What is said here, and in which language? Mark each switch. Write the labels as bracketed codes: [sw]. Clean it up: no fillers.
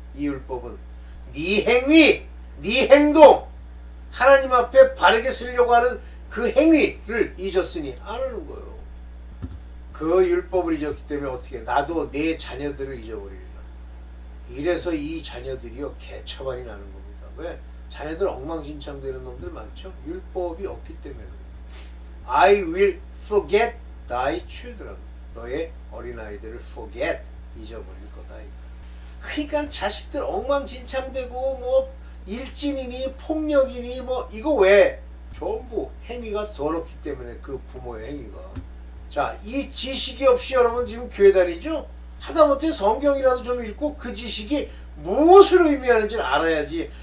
[ko] 이 율법은 네 행위, 네 행동, 하나님 앞에 바르게 쓰려고 하는 그 행위를 잊었으니 안 하는 거예요. 그 율법을 잊었기 때문에 어떻게 나도 내 자녀들을 잊어버리리라. 이래서 이 자녀들이요 개처벌이 나는 겁니다. 왜? 자녀들 엉망진창 되는 놈들 많죠. 율법이 없기 때문에. [en] I will forget thy children. [ko] 너의 어린아이들을 forget, 잊어버릴 거다. 그러니까 자식들 엉망진창되고 뭐 일진이니 폭력이니 뭐 이거 왜? 전부 행위가 더럽기 때문에 그 부모의 행위가. 자, 이 지식이 없이 여러분 지금 교회 다니죠? 하다못해 성경이라도 좀 읽고 그 지식이 무엇을 의미하는지를 알아야지.